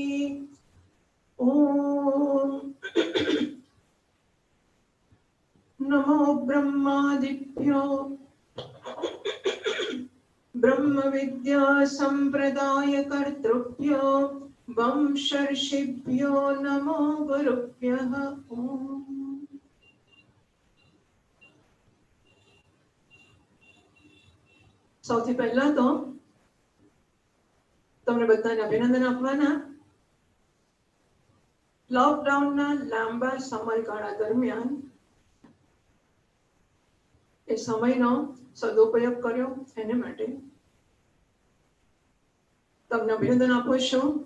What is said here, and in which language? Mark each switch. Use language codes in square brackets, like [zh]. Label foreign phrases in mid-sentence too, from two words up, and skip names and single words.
[sa] ओम नमो ब्रह्मादिभ्यो ब्रह्म विद्या संप्रदाय कर्तृभ्यो वंशर्षिभ्यो नमो गुरुभ्यः। [gu] સૌથી પહેલા તો તમને બધાને અભિનંદન આપવાના. લોકડાઉનના લાંબા સમયગાળા દરમિયાન એ સમયનો સદુપયોગ કર્યો એને માટે તમને અભિનંદન આપું છું.